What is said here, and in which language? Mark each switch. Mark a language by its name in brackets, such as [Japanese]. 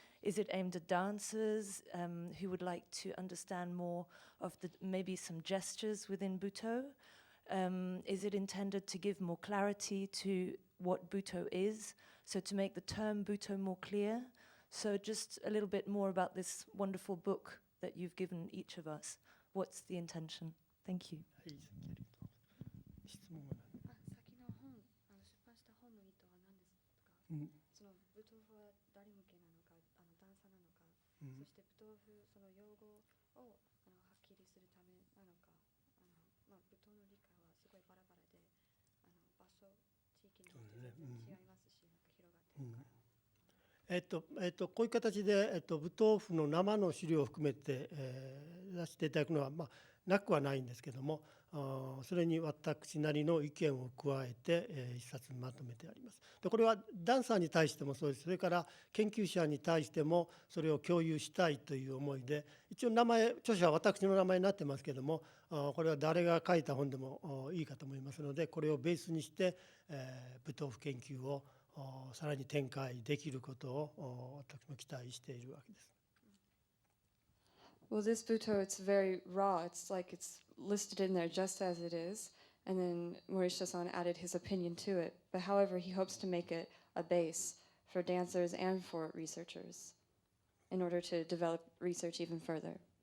[English] Is it aimed at dancers who would like to understand more of maybe some gestures within Butoh? Is it intended to give more clarity to what Butoh is, so to make the term Butoh more clear? So just a little bit more about this wonderful book that you've given each of us. What's the intention? Thank you. [Japanese] 質問は先の本、出版した本の意図は何ですか？その舞踏風は誰向けなのか、ダンサーなのか、そして舞踏風その用語をはっきりするためなのか、舞踏の理解はすごいバラバラで、場所、地域によって全然違いますし、広がってるから。こういう形で、舞踏風の生の資料を含めて、出していただくのは、なくはないんですけども、それに私なりの意見を加えて、一冊にまとめてあります。でこれはダンサーに対してもそうです。それから研究者に対してもそれを共有したいという思いで、一応著者は私の名前になってますけども、これは誰が書いた本でもいいかと思いますので、これをベースにして、舞踏風研究をさらに展開できることを私も期待しているわけです。 [English] Well, this Butoh, it's very raw. It's like it's listed in there just as it is. And then Morishita-san added his opinion to it. But however, he hopes to make it a base for dancers and for researchers in order to develop research even further.